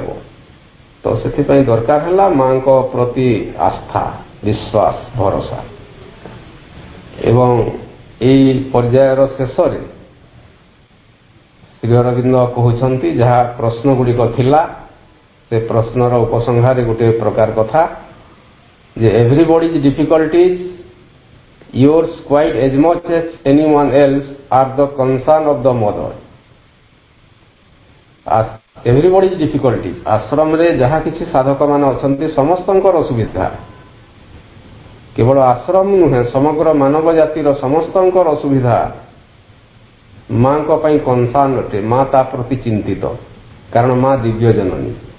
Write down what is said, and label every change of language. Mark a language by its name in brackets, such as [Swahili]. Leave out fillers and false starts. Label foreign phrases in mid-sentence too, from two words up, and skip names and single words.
[Odia] ତ ସେଥିପାଇଁ ଦରକାର ହେଲା ମାଙ୍କ ପ୍ରତି ଆସ୍ଥା, ବିଶ୍ୱାସ, ଭରସା। ଏବଂ ଏହି ପର୍ଯ୍ୟାୟର ଶେଷରେ ଶ୍ରୀ ଅରବିନ୍ଦ କହୁଛନ୍ତି ଯାହା ପ୍ରଶ୍ନ ଗୁଡ଼ିକ ଥିଲା ସେ ପ୍ରଶ୍ନର ଉପସଂହାରରେ ଗୋଟିଏ ପ୍ରକାର କଥା ଯେ [English] everybody's difficulties yours quite as much as anyone else are the concern of the mother. Everybody's difficulties [Odia] ଆଶ୍ରମରେ ଯାହା କିଛି ସାଧକମାନେ ଅଛନ୍ତି ସମସ୍ତଙ୍କର ଅସୁବିଧା କେବଳ ଆଶ୍ରମ ନୁହେଁ ସମଗ୍ର ମାନବ ଜାତିର ସମସ୍ତଙ୍କର ଅସୁବିଧା ମାଙ୍କ ପାଇଁ କନସର୍ନ ଅଟେ ମା ତା ପ୍ରତି ଚିନ୍ତିତ କାରଣ ମା ଦିବ୍ୟ ଜନନୀ